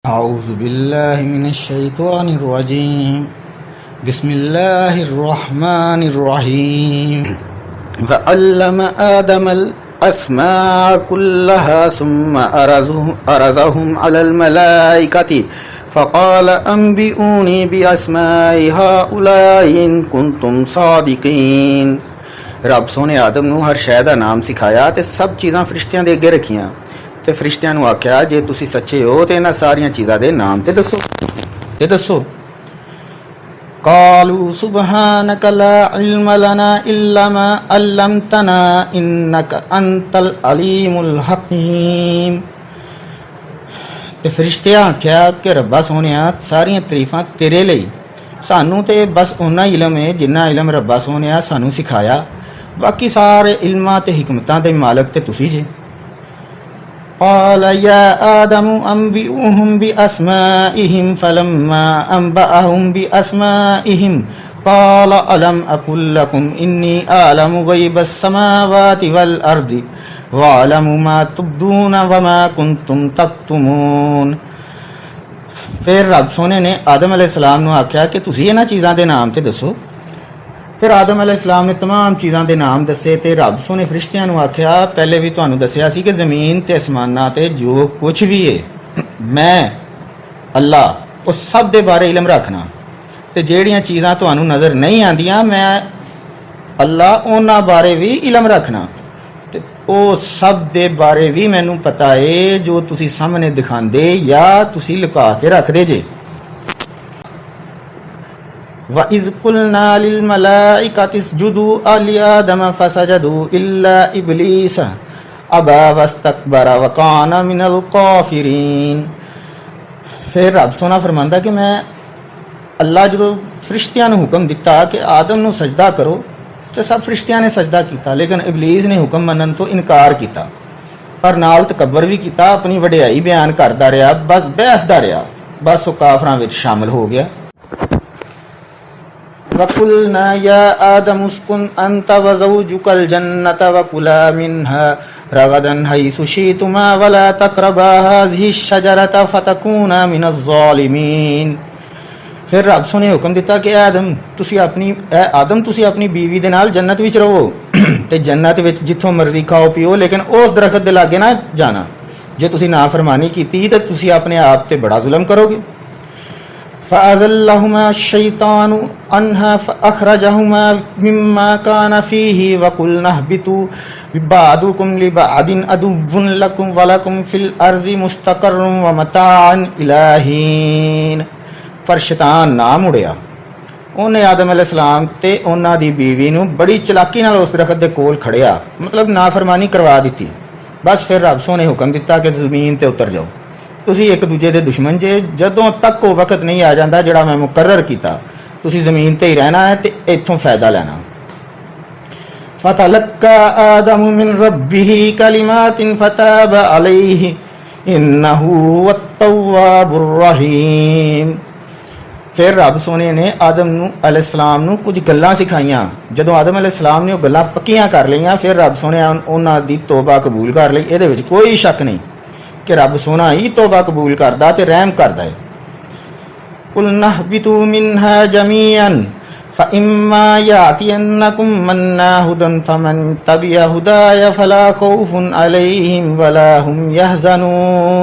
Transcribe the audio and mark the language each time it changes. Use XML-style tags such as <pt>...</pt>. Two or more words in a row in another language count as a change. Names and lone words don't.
<ar>أعوذ بالله من الشيطان الرجيم بسم الله الرحمن الرحيم وعلم آدم الأسماء كلها ثم أرزهم على الملائكة فقال أنبئوني بأسماء هؤلاء إن كنتم صادقين।</ar> <pa>ਰੱਬ ਸੋਹਣੇ ਆਦਮ ਨੂੰ ਹਰ ਸ਼ੈ ਦਾ ਨਾਮ ਸਿਖਾਇਆ ਤੇ ਸਭ ਚੀਜ਼ਾਂ ਫ਼ਰਿਸ਼ਤਿਆਂ ਦੇ ਅੱਗੇ ਰੱਖੀਆਂ ਤੇ ਫ਼ਰਿਸ਼ਤਿਆਂ ਨੂੰ ਆਖਿਆ ਜੇ ਤੁਸੀਂ ਸੱਚੇ ਹੋ ਤੇ ਇਨ੍ਹਾਂ ਸਾਰੀਆਂ ਚੀਜ਼ਾਂ ਦੇ ਨਾਮ ਤੇ ਦੱਸੋ।</pa> <ar>قالوا سبحانك لا علم لنا إلا ما علمتنا إنك أنت العليم الحكيم.</ar> <pa>ਤੇ ਫ਼ਰਿਸ਼ਤਿਆਂ ਆਖਿਆ ਕਿ ਰੱਬਾ ਸੋਹਣਿਆ ਸਾਰੀਆਂ ਤਾਰੀਫ਼ਾਂ ਤੇਰੇ ਲਈ, ਸਾਨੂੰ ਤੇ ਬਸ ਉੱਨਾ ਇਲਮ ਹੈ ਜਿੰਨਾ ਇਲਮ ਰੱਬਾ ਸੋਹਣਿਆ ਸਾਨੂੰ ਸਿਖਾਇਆ, ਬਾਕੀ ਸਾਰੇ ਇਲਮਾਂ ਤੇ ਹਿਕਮਤਾਂ ਦੇ ਮਾਲਕ ਤੇ ਤੁਸੀਂ ਜੇ।</pa> <ar>قال يا آدم أنبئهم بأسمائهم فلما أنبأهم بأسمائهم قال ألم أقل لكم إني أعلم غيب السماوات والأرض وأعلم ما تبدون وما كنتم تكتمون।</ar> <pa>ਫਿਰ ਰੱਬ ਸੋਹਣੇ ਨੇ ਆਦਮ ਅਲੈਹਿਸਸਲਾਮ ਨੂੰ ਆਖਿਆ ਕਿ ਤੁਸੀਂ ਇਨ੍ਹਾਂ ਚੀਜ਼ਾਂ ਦੇ ਨਾਮ ਤੇ ਦੱਸੋ। ਫਿਰ ਆਦਮ ਅਲੈਹਿਸਸਲਾਮ ਨੇ ਤਮਾਮ ਚੀਜ਼ਾਂ ਦੇ ਨਾਮ ਦੱਸੇ ਤੇ ਰੱਬ ਸੋਹਣੇ ਫ਼ਰਿਸ਼ਤਿਆਂ ਨੂੰ ਆਖਿਆ ਪਹਿਲੇ ਭੀ ਤੁਹਾਨੂੰ ਦੱਸਿਆ ਸੀ ਕਿ ਜ਼ਮੀਨ ਤੇ ਆਸਮਾਨਾਂ ਤੇ ਜੋ ਕੁਝ ਭੀ ਹੈ ਮੈਂ ਅੱਲਾਹ ਉਸ ਸਭ ਦੇ ਬਾਰੇ ਇਲਮ ਰੱਖਣਾ, ਤੇ ਜਿਹੜੀਆਂ ਚੀਜ਼ਾਂ ਤੁਹਾਨੂੰ ਨਜ਼ਰ ਨਹੀਂ ਆਂਦੀਆਂ ਮੈਂ ਅੱਲਾਹ ਉਨ੍ਹਾਂ ਬਾਰੇ ਭੀ ਇਲਮ ਰੱਖਣਾ, ਤੇ ਓਹ ਸਭ ਦੇ ਬਾਰੇ ਭੀ ਮੈਨੂੰ ਪਤਾ ਹੈ ਜੋ ਤੁਸੀਂ ਸਾਹਮਣੇ ਦਿਖਾਂਦੇ ਯਾ ਤੁਸੀਂ ਲੁਕਾ ਕੇ ਰੱਖਦੇ ਜੇ।</pa> <ar>وإذ قلنا للملائكة اسجدوا على آدم فسجدوا إلا إبليس أبى واستكبر وكان من الكافرين.</ar> <pa>ਫਿਰ ਰੱਬ ਸੋਹਣਾ ਫ਼ਰਮਾਂਦਾ ਕਿ ਮੈਂ ਅੱਲਾਹ ਜੋ ਫ਼ਰਿਸ਼ਤਿਆਂ ਨੂੰ ਹੁਕਮ ਦਿੱਤਾ ਕਿ ਆਦਮ ਨੂੰ ਸਜਦਾ ਕਰੋ ਤੋ ਸਭ ਫ਼ਰਿਸ਼ਤਿਆਂ ਨੇ ਸਜਦਾ ਕੀਤਾ, ਲੇਕਿਨ ਇਬਲੀਸ ਨੇ ਹੁਕਮ ਮੰਨਣ ਤੋਂ ਇਨਕਾਰ ਕੀਤਾ ਪਰ ਨਾਲ ਤਕੱਬਰ ਭੀ ਕੀਤਾ, ਅਪਣੀ ਵਡਿਆਈ ਬਯਾਨ ਕਰਦਾ ਰਿਹਾ, ਬਸ ਬਹਿਸਦਾ ਰਿਹਾ, ਬਸ ਵੋ ਕਾਫ਼ਰਾਂ ਵਿਚ ਸ਼ਾਮਲ ਹੋ ਗਿਆ।</pa> <ar>وقلنا يا آدم اسكن أنت وزوجك الجنة وكلا منها رغدا حيث شئتما ولا تقربا هذه الشجرة فتكونا من الظالمين.</ar> <pa>ਫਿਰ ਰੱਬ ਸੋਹਣੇ ਹੁਕਮ ਦਿੱਤਾ ਕਿ ਆਦਮ ਤੁਸੀਂ ਅਪਣੀ ਬੀਵੀ ਦੇ ਨਾਲ ਜੰਨਤ ਵਿਚ ਰਹੋ ਤੇ ਜੰਨਤ ਵਿਚ ਜਿੱਥੋਂ ਮਰਜ਼ੀ ਖਾਓ ਪੀਓ, ਲੇਕਿਨ ਉਸ ਦਰਖ਼ਤ ਦੇ ਲਾਗੇ ਨਾ ਜਾਣਾ, ਜੇ ਤੁਸੀਂ ਨਾਫ਼ਰਮਾਨੀ ਕੀਤੀ ਤੇ ਤੁਸੀਂ ਅਪਣੇ ਆਪ ਤੇ ਬੜਾ ਜ਼ੁਲਮ ਕਰੋਗੇ।</pa> <ar>فأزلهما الشيطان عنها فأخرجهما مما كانا فيه وقلنا اهبطوا بعضكم لبعض عدو ولكم في الأرض مستقر ومتاع إلى حين.</ar> <pa>ਪਰ ਸ਼ੈਤਾਨ ਨਾ ਮੁੜਿਆ, ਉਨ੍ਹੇ ਆਦਮ ਅਲੈਹਿਸਸਲਾਮ ਤੇ ਉਨ੍ਹਾਂ ਦੀ ਬੀਵੀ ਨੂੰ ਬੜੀ ਚਲਾਕੀ ਨਾਲ ਉਸ ਦਰਖ਼ਤ ਦੇ ਕੋਲ ਖੜਿਆ, ਮਤਲਬ ਨਾਫ਼ਰਮਾਨੀ ਕਰਵਾ ਦੀ। ਬਸ ਫਿਰ ਰੱਬ ਸੋਹਣੇ ਹੁਕਮ ਦਿੱਤਾ ਕਿ ਜ਼ਮੀਨ ਤੇ ਉਤਰ ਜਾਓ, ਤੁਸੀਂ ਇਕ ਦੂਜੇ ਦੇ ਦੁਸ਼ਮਣ ਜੇ, ਜਦੋਂ ਤਕ ਵੋ ਵਕਤ ਨਹੀਂ ਆ ਜਾਂਦਾ ਜਿਹੜਾ ਮੈਂ ਮੁਕੱਰਰ ਕੀਤਾ ਤੁਸੀਂ ਜ਼ਮੀਨ ਤੇ ਹੀ ਰਹਿਣਾ ਹੈ ਤੇ ਇੱਥੋਂ ਫ਼ਾਇਦਾ ਲੈਣਾ।</pa> <ar>فتلقى آدم من ربه كلمات فتاب عليه إنه هو التواب الرحيم.</ar> <pa>ਫਿਰ ਰੱਬ ਸੋਹਣੇ ਨੇ ਆਦਮ ਅਲੈਹਿਸਸਲਾਮ ਨੂੰ ਕੁਝ ਗੱਲਾਂ ਸਿਖਾਈਆਂ, ਜਦੋਂ ਆਦਮ ਅਲੈਹਿਸਸਲਾਮ ਨੇ ਵੋ ਗੱਲਾਂ ਪੱਕੀਆਂ ਕਰ ਲਈਆਂ ਫਿਰ ਰੱਬ ਸੋਹਣੇ ਉਨ੍ਹਾਂ ਦੀ ਤੌਬਾ ਕਬੂਲ ਕਰ ਲਈ। ਇਹਦੇ ਵਿਚ ਕੋਈ ਸ਼ੱਕ ਨਹੀਂ ਕਿ ਰੱਬ ਸੋਹਣਾ ਹੀ ਤੌਬਾ ਕਬੂਲ ਕਰਦਾ ਤੇ ਰਹਿਮ ਕਰਦਾ ਹੈ।</pa> <ar>قلنا اهبطوا منها جميعا فإما يأتينكم مني هدى فمن تبع هداي فلا خوف عليهم ولا هم يحزنون.</ar>